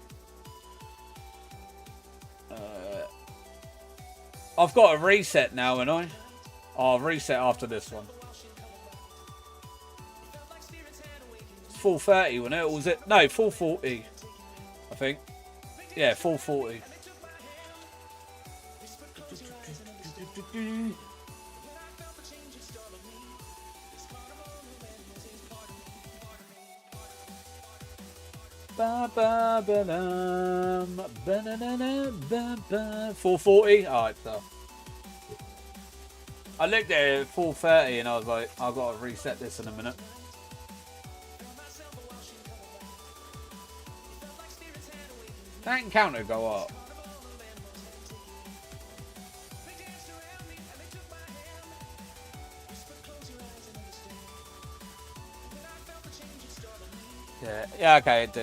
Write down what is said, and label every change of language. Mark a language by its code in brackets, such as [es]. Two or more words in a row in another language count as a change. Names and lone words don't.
[en] I've got a reset now, and I'll reset after this one. It's 430, wasn't it? Or was it? No, 440. I think. Yeah, 440. Ba ba ba dum, ba na na na ba ba. 440. Alright, so I looked at it at 430 and I was like, I've got to reset this in a minute. That encounter go up. Yeah, okay, it did.